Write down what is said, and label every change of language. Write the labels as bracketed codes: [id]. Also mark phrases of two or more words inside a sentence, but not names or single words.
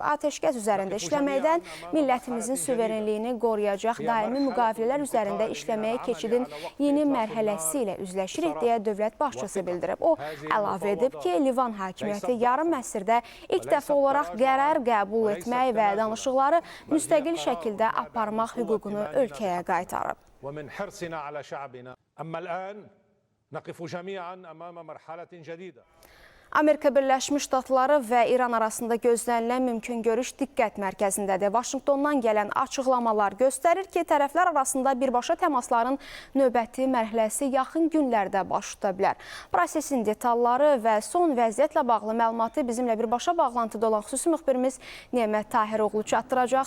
[az] Atəşkəs üzərində işləməkdən millətimizin suverenliyini qoruyacaq daimi müqavilələr üzərində işləməyə keçidin yeni mərhələsi ilə üzləşirik deyə dövlət başçısı bildirib. O əlavə edib ki, Livan hakimiyyəti yarım əsrdə ilk dəfə olaraq qərar qəbul etmək və danışıqları müstəqil şəkildə aparmaq hüququnu ölkəyə qaytarıb. [ar] ومن حرصنا على شعبنا أما الآن نقف جميعا أمام مرحلة جديدة. [az] Amerika Birləşmiş Ştatları və İran arasında gözlənilən mümkün görüş diqqət mərkəzindədir. Vaşinqtondan gələn açıqlamalar göstərir ki, tərəflər arasında birbaşa təmasların növbəti mərhələsi yaxın günlərdə baş tuta bilər. Prosesin detalları və son vəziyyətlə bağlı məlumatı bizimlə birbaşa bağlantıda olan xüsusi müxbirimiz Nemət Tahiroğlu çatdıracaq.